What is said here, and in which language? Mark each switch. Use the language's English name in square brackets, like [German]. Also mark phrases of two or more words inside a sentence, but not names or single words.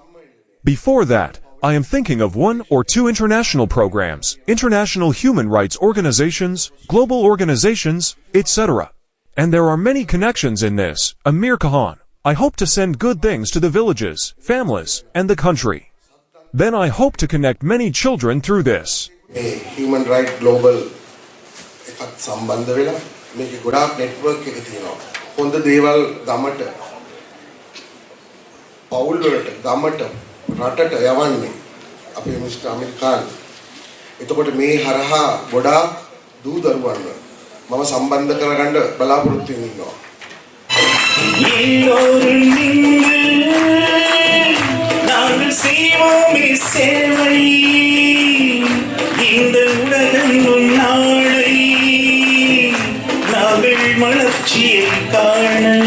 [English] Before that, I am thinking of 1 or 2 international programs, international human rights organizations, global organizations, etc. And there are many connections in this. Amir Khan, I hope to send good things to the villages, families, and the country. Then I hope to connect many children through this. [Sinhala] Human Rights Global එකත් සම්බන්ධ වෙලා මේක ගොඩාක් network එක තියෙනවා. හොඳ දේවල් ගමට පවුල් වලට ගමට රටට යවන්නේ අපේ මිස්ටර් අමීර් ඛාන්. එතකොට මේ හරහා ගොඩාක් දූ දරුවන්ව මම සම්බන්ධ කරගන්න බලාපොරොත්තු වෙනවා. [Tamil] நாங்கள் செய்வோமே சேவை இந்த உலகம் நாளை நாங்கள் மலர்ச்சியை காண